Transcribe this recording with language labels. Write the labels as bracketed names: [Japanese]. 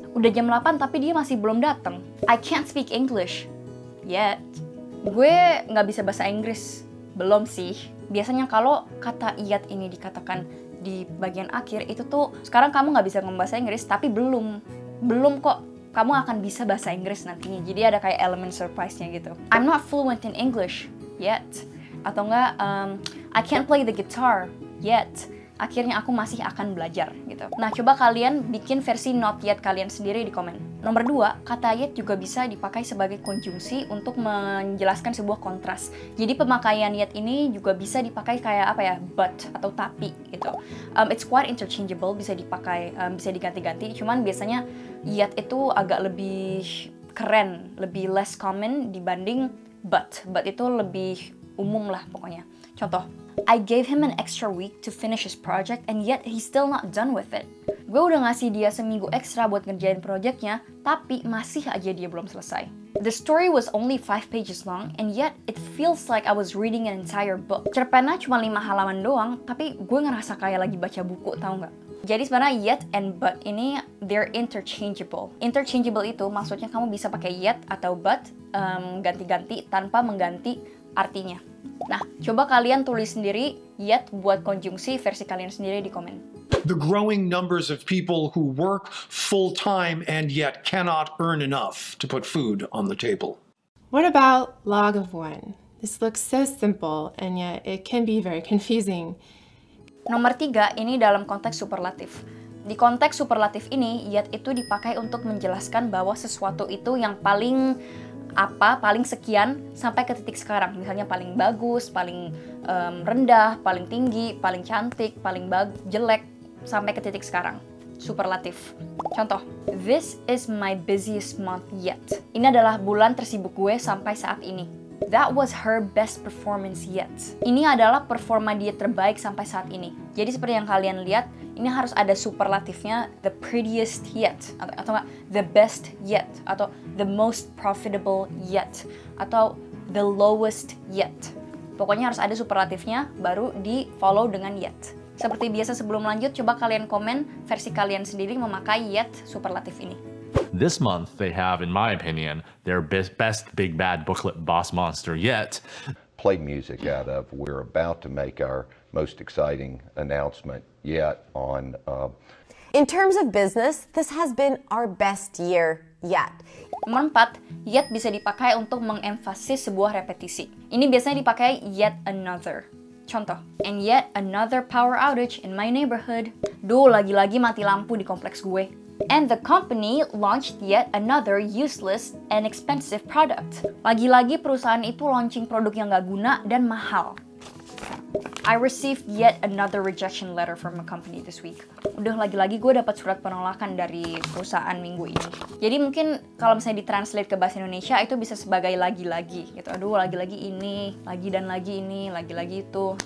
[Indonesian] Udah jam 8 tapi dia masih belum datang. [English] I can't speak English yet. [Indonesian] Gue nggak bisa bahasa Inggris. Belum sih. Biasanya kalau kata yet ini dikatakan di bagian akhir, itu tuh sekarang kamu nggak bisa ngomong bahasa Inggris, tapi belum kok. Kamu akan bisa bahasa Inggris nantinya. Jadi ada kayak elemen surprise-nya gitu. [English] I'm not fluent in English yet. [Indonesian] Atau enggak, [English] I can't play the guitar yet. [Indonesian] Akhirnya aku masih akan belajar gitu. Nah, coba kalian bikin versi not yet kalian sendiri di komen. Nomor 2, kata yet juga bisa dipakai sebagai konjungsi untuk menjelaskan sebuah kontras. Jadi pemakaian yet ini juga bisa dipakai kayak apa ya, but atau tapi gitu. [English] It's quite interchangeable, [Indonesian] bisa dipakai, bisa diganti-ganti. Cuman biasanya yet itu agak lebih keren, lebih less common dibanding but. But itu lebih umum lah pokoknya. Contoh, [English] I gave him an extra week to finish his project and yet he's still not done with it. [Indonesian] Gue udah ngasih dia seminggu ekstra buat ngerjain projectnya, tapi masih aja dia belum selesai. [English] The story was only 5 pages long and yet it feels like I was reading an entire book. [Indonesian] Cerpennya cuma 5 halaman doang, tapi gue ngerasa kayak lagi baca buku, tau nggak? Jadi sebenarnya [English] yet and but [Indonesian] ini [English] they're interchangeable. [Indonesian] Interchangeable itu maksudnya kamu bisa pakai yet atau but ganti-ganti tanpa mengganti artinya. Nah, coba kalian tulis sendiri yet buat konjungsi versi kalian sendiri di komen. [English] The growing numbers of people who work full-time and yet cannot earn enough to put food on the table. What about log of 1? This looks so simple and yet it can be very confusing. [Indonesian] Nomor 3, ini dalam konteks superlatif. Di konteks superlatif ini, yet itu dipakai untuk menjelaskan bahwa sesuatu itu yang paling sekian sampai ke titik sekarang. Misalnya paling bagus, paling rendah, paling tinggi, paling cantik, paling jelek, sampai ke titik sekarang. Superlatif. Contoh, [English] this is my busiest month yet. [Indonesian] Ini adalah bulan tersibuk gue sampai saat ini. [English] That was her best performance yet. [Indonesian] Ini adalah performa dia terbaik sampai saat ini. Jadi seperti yang kalian lihat, ini harus ada superlatifnya, [English] the prettiest yet, [Indonesian] atau enggak, [English] the best yet, [Indonesian] atau [English] the most profitable yet, [Indonesian] atau [English] the lowest yet. [Indonesian] Pokoknya harus ada superlatifnya, baru di follow dengan yet. Seperti biasa sebelum lanjut, coba kalian komen versi kalian sendiri memakai yet superlatif ini. [English] This month, they have, in my opinion, their best big bad booklet boss monster yet. Play music out of. We're about to make our most exciting announcement yet on... In terms of business, this has been our best year yet. [Indonesian] Nomor 4, yet bisa dipakai untuk mengemfasis sebuah repetisi. Ini biasanya dipakai yet another. Contoh, [English] and yet another power outage in my neighborhood. [Indonesian] Duh, lagi-lagi mati lampu di kompleks gue. [English] And the company launched yet another useless and expensive product. [Indonesian] Lagi-lagi perusahaan itu launching produk yang gak guna dan mahal. [English] I received yet another rejection letter from a company this week. [Indonesian] Udah lagi-lagi gue dapat surat penolakan dari perusahaan minggu ini. Jadi mungkin kalau misalnya ditranslate ke bahasa Indonesia itu bisa sebagai lagi-lagi gitu. Aduh, lagi-lagi ini, lagi dan lagi ini, lagi-lagi itu.